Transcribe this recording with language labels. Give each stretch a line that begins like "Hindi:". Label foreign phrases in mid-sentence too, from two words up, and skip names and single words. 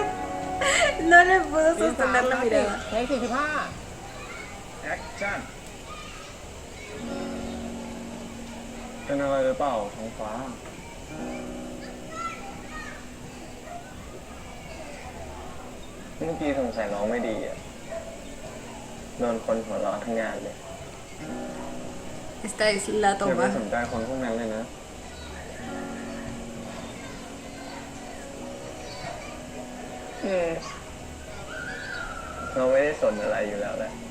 Spanish: No le puedo sostener la mirada.
Thai: เพลง45 แอคชั่น เป็นอะไรหรือเปล่าท้องฟ้าเมื่อกี้สงสัยร้องไม่ดีอะโดนคนหัวเราะทั้งงานเลย
Spanish: Esta es la
Thai: อย่าไป
Spanish: toma.
Thai: สนใจคนพวกนั้นเลยนะเราไม่ได้สนอะไรอยู่แล้วแหละ